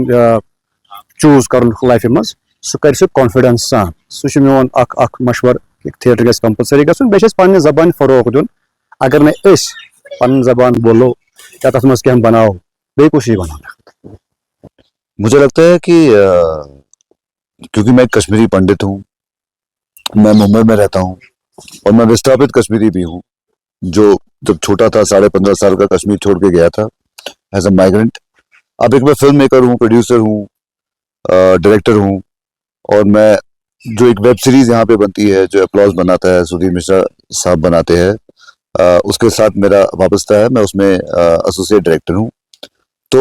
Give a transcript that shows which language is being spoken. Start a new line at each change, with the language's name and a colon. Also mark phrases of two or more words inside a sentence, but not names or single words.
Kashmiri: چوٗز کَرُن لایفہِ منٛز سُہ کَرِ سُہ کانفِڈنس سان سُہ چھُ میون اکھ مشوَر کہِ تھیٹر گژھِ کَمپَلسٔری گژھُن بیٚیہِ چھِ اَسہِ پنٛنہِ زبانہِ فروغ دیُن اگر نَے أسۍ پنٕنۍ زبان بولو یا تَتھ منٛز کینٛہہ بناوو بیٚیہِ کُس یی بناونہٕ
Urdu: مجھے لگتا ہے کہ کیونکہ میں کشمیری پنڈت ہوں میں ممبئی میں رہتا ہوں اور میں وستھاپت کشمیری بھی ہوں جو جب چھوٹا تھا 15.5 سال کا کشمیر چھوڑ کے گیا تھا
English: as a migrant
Urdu: اب ایک میں
English: film maker
Urdu: ہوں پروڈیوسر ہوں ڈائریکٹر ہوں اور میں جو ایک
English: web series
Urdu: یہاں پہ بنتی ہے جو اپلاز بناتا ہے سدھیر مشرا صاحب بناتے ہیں اس کے ساتھ میرا وابستہ ہے میں اس میں
English: associate director
Urdu: ہوں تو